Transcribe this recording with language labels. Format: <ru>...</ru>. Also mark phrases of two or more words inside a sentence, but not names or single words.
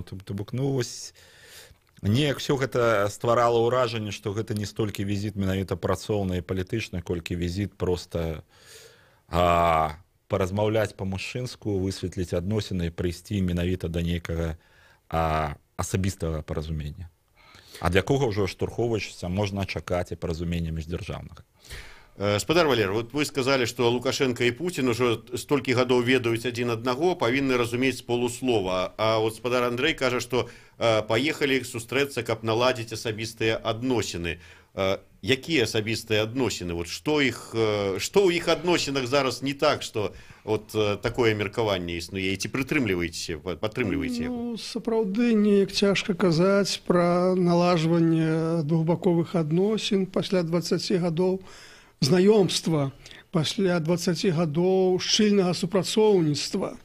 <be>То бок, ну вось неяк все гэта стварала ўражанне, што гэта не столькі візіт менавіта працоўны і палітычны, колькі візіт проста паразмаўляць па-мужчынску, высветліць адносіны і прыйсці менавіта да нейкага асабістага паразумення. Ад якога ўжо штурховачся можна чакаць і паразумення міждзяржаўнага. Спадар Валер,</be> <ru>вот вы сказали, что Лукашенко и Путин уже</ru> <be>столькі гадоў ведаюць адзін аднаго, павінны разумець з полуслова. А вот спадар Андрей кажа,</be> <ru>что поехали</ru> <be>сустрэцца, каб наладзіць асабістыя адносіны. Якія асабістыя адносіны? Вот што ў іх адносінах зараз не так,</be> <ru>что вот такое</ru> <be>меркаванне існуе, і ці падтрымліваеце яго? Ну, сапраўды неяк цяжка казаць пра налажванне двухбаковых адносін пасля 20 гадоў знаёмства, пасля 20 гадоў шчыльнага супрацоўніцтва.</be>